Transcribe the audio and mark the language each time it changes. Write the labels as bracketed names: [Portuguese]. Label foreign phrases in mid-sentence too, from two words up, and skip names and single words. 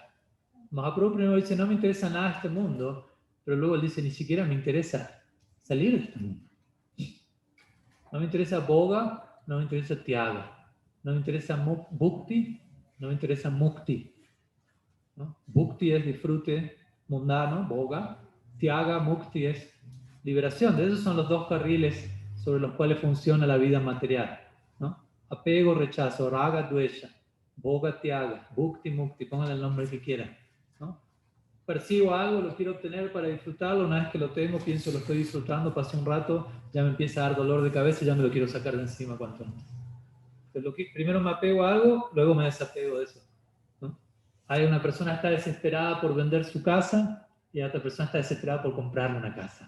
[Spanish] Mahaprabhu primero dice, no me interesa nada este mundo, pero luego él dice, ni siquiera me interesa salir de este mundo. No me interesa boga, no me interesa tyaga, no me interesa bhukti, no me interesa mukti. ¿No? Bhukti es disfrute mundano, [Sanskrit] भोग, त्याग, [Spanish] mukti es liberación. De esos son los dos carriles sobre los cuales funciona la vida material. ¿No? Apego, rechazo, [Sanskrit] राग, द्वेष, भोग, त्याग, भुक्ति, मुक्ति, [Spanish] pongan el nombre que quieran. ¿No? Percibo algo, lo quiero obtener para disfrutarlo, una vez que lo tengo, pienso lo estoy disfrutando, pasa un rato, ya me empieza a dar dolor de cabeza y ya me lo quiero sacar de encima cuanto antes. Entonces, primero me apego a algo, luego me desapego de eso. ¿No? Hay una persona que está desesperada por vender su casa y otra persona está desesperada por comprarle una casa.